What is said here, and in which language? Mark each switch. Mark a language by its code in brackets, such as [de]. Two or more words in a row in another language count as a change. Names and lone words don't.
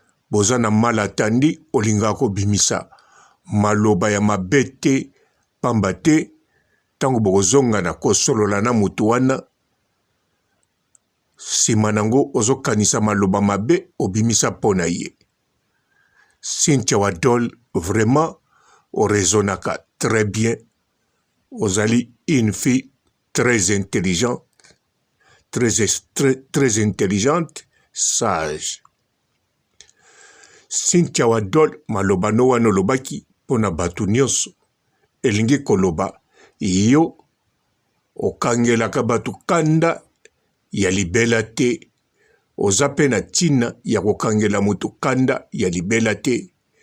[ln] Boza na malatandi, olingaka kobimisa maloba ya mabe te, pamba te, tango bokozonga na kosolola na mutu wana, nsima nango ozokanisa maloba mabe, obimisa mpo na ye. Cynthia Wadol, vraiment, orezonaka [fr] très bien. Ozali une fille très intelligente, très, très, très intelligente, sage. [ln] Cynthia Wadol, maloba no wana olobaki mpo na bato nyonso. Elingi koloba, yo okangelaka bato kanda ya libela te. Oza pe na ntina ya kokangela moto kanda ya libela te.